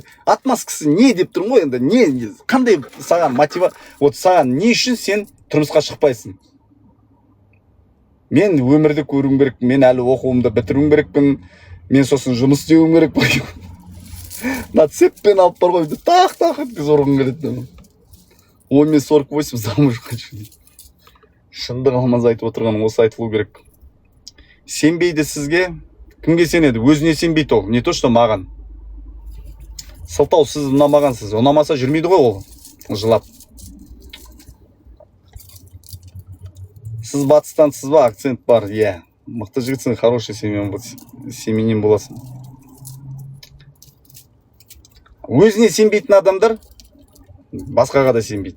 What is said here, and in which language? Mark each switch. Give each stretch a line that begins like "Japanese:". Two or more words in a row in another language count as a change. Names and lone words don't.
Kazakh: Отмазкасы не деп тұрмын ғой енді? Не, қандай саған вот саған не үшін сен тұрмысқа шықпайсың? Мен өмірді көруім керек, мен әлі оқуымды бітіруім керекпін, мен сосын жұмыс істеуім керек. Нацеппен алып бар ғой, тақ еткіз ұрғым келеді. Ой, мен 48
Russian: замуж хочу.
Kazakh: Шындық Алмаз айтып отырған осы айтылу керек. Сенбейді сізге, кімге сенеді? Өзіне сенбейді ол,
Russian: не то что маған.
Kazakh: Сылтау, сіз ұнамағансыз, ұнамаса жүрмейді ғой ол, жылап. Сіз батыстансыз ба, акцент бар, иә. Мықты жігітсің,
Russian: хороший семьянин
Kazakh: боласың. Өзіне сенбейтін адамдар басқаға да сенбейді.